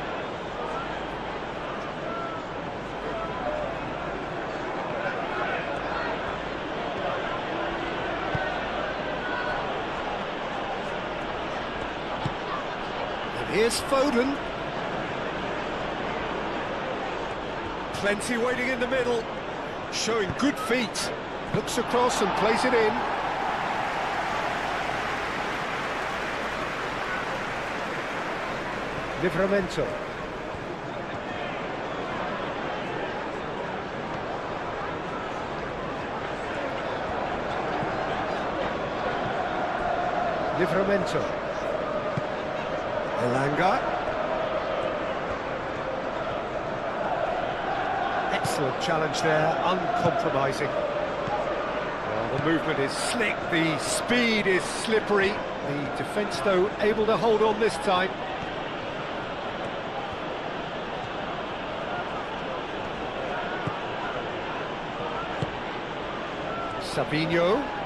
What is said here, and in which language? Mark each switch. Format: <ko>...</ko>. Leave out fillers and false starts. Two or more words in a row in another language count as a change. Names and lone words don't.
<en>Here's Foden. Plenty waiting in the middle. Showing good feet. Looks across and plays it in. Livramento. Livramento. Elanga. Excellent challenge there, uncompromising. Well, the movement is slick, the speed is slippery. The defence, though, able to hold on this time. Savinho.</en>